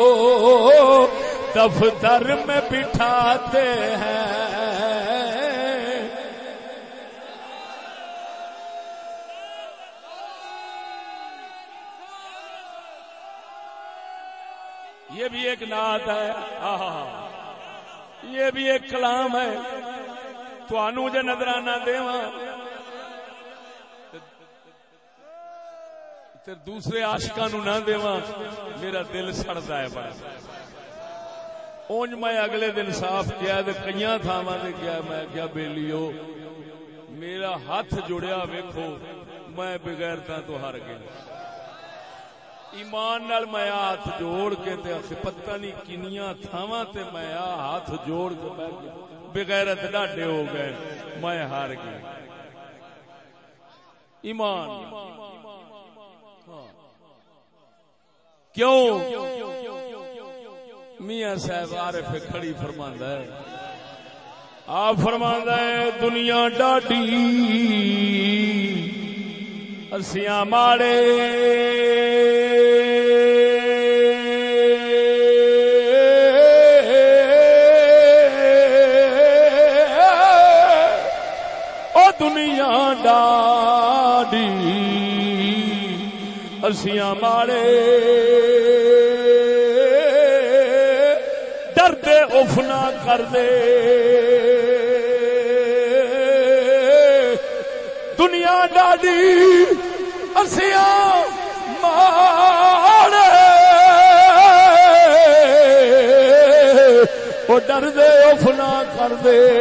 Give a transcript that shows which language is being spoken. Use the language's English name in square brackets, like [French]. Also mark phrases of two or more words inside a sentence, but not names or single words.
[Urdu] دفتر میں بٹھاتے ہیں یہ بھی ایک نعت ہے یہ بھی ایک کلام ہے [Punjabi] تھانوں جے نظرانہ دیواں تے دوسرے عاشقاں نو نہ دیواں میرا دل سڑدا ہے بڑا اونج میں اگلے دن صاف کیا تے کئیاں تھاواں تے کیا میں کیا بیلیو میرا ہاتھ جڑیا ویکھو میں بغیرتاں تو ہار گیا ایمان نال میں ہاتھ جوڑ کے تے پتہ نہیں کنیاں تھاواں تے میں ہاتھ جوڑ کے بغیرت ڈاڈے ہو گئے میں ہار گیا ایمان کیوں میاں صاحب عارف کھڑی فرماندا ہے آپ فرماندا ہے دنیا ڈاڈی اسیاں ماڑے او دنیا ڈاڈی اسیاں ماڑے ڈردے اف نہ کر دے دنیا ڈاڈی اسیاں ماڑے وہ ڈردے اف نہ کر دے